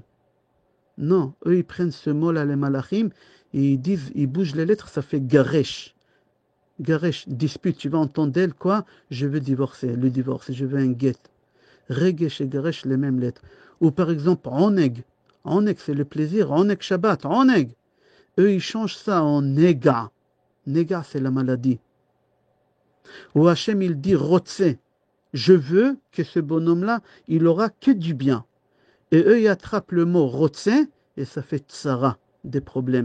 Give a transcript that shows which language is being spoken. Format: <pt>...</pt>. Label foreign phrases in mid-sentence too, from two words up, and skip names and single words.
<fr>Non, eux, ils prennent ce mot-là, les malachim, et ils disent, ils bougent les lettres, ça fait garesh. Garesh, dispute, tu vas entendre d'elle, quoi? Je veux divorcer, le divorce, je veux un get. Regesh et garesh, les mêmes lettres. Ou par exemple, oneg. Oneg, c'est le plaisir.</fr> <he>עונג שבת,</he> <fr>oneg. Eux, ils changent ça en nega. Nega, c'est la maladie. Ou Hachem, il dit rotse. Je veux que ce bonhomme-là, il aura que du bien. Et eux, ils attrapent le mot rotse et ça fait tsara, des problèmes.</fr>